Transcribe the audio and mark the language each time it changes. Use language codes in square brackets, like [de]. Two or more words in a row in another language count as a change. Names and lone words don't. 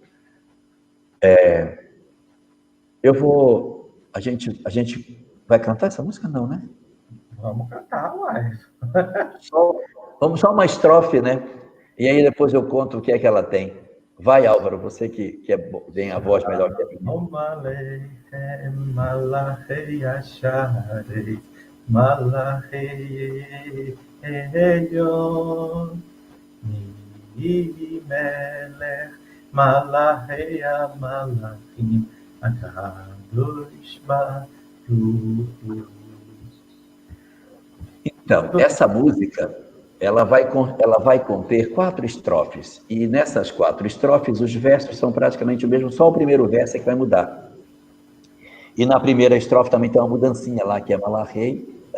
[pt] A gente vai cantar essa música? Não, né? Vamos cantar, uai. Vamos só uma estrofe, né? E aí depois eu conto o que é que ela tem. Vai, Álvaro, você que tem a voz melhor que a minha. [he] שלום עליכם מלאכי השרת מלאכי עליון ממלך מלכי המלכים הקדוש ברוך. [pt] Então, essa música, ela vai conter 4 estrofes. E nessas 4 estrofes, os versos são praticamente o mesmo, só o primeiro verso é que vai mudar. E na primeira estrofe também tem uma mudancinha lá, que é Malachei.